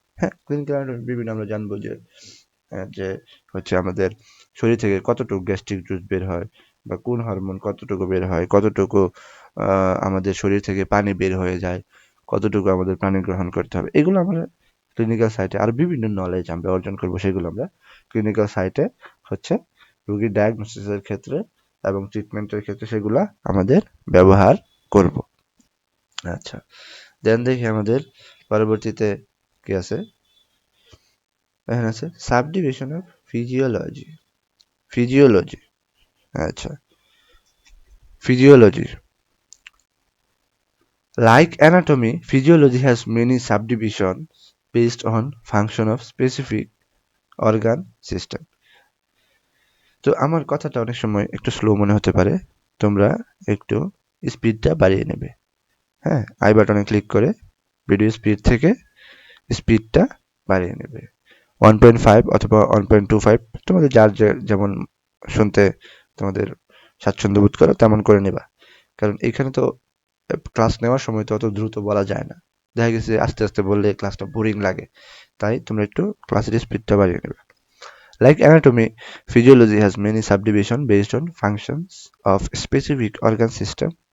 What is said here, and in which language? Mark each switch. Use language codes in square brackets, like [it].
[bn] হ্যাঁ, clinical anatomy বিভিন্ন আমরা জানবো যে যে হচ্ছে আমাদের শরীর থেকে কতটুকু গ্যাস্ট্রিক জুস বের হয়, বা কোন হরমোন কতটুকু বের হয়, কতটুকু আমাদের শরীর থেকে পানি বের হয়ে যায়, কতটুকু আমাদের পানি গ্রহণ করতে হবে, এগুলো আমরা ক্লিনিক্যাল সাইটে আর বিভিন্ন নলেজ আমরা অর্জন করবো, সেগুলো আমরা ক্লিনিক্যাল সাইটে হচ্ছে রোগীর ডায়াগনোসিসের ক্ষেত্রে এবং ট্রিটমেন্টের ক্ষেত্রে সেগুলা আমাদের ব্যবহার করব। আচ্ছা, দেন দেখি আমাদের পরবর্তীতে কি আছে, এখানে আছে সাবডিভিশন অফ ফিজিওলজি। ফিজিওলজি, আচ্ছা, physiology [en] like anatomy, physiology has many subdivisions based on function of specific organ system. [bn] তো আমার কথাটা অনেক সময় একটু স্লো মনে হতে পারে, তোমরা একটু স্পিডটা বাড়িয়ে নেবে। হ্যাঁ, আই বাটনে ক্লিক করে ভিডিও স্পিড থেকে স্পিডটা বাড়িয়ে নেবে 1.5 অথবা 1.25, তোমাদের যার যেমন শুনতে তোমাদের স্বাচ্ছন্দ্য বোধ করো তেমন করে নেবা, কারণ এখানে তো ক্লাস নেওয়ার সময় তো অত দ্রুত বলা যায় না, দেখা গেছে আস্তে আস্তে বললে ক্লাসটা বোরিং লাগে, তাই তোমরা একটু ক্লাসের স্পিডটা বাড়িয়ে নেবে। [en] Like anatomy, physiology has many subdivisions based on functions of specific organ system.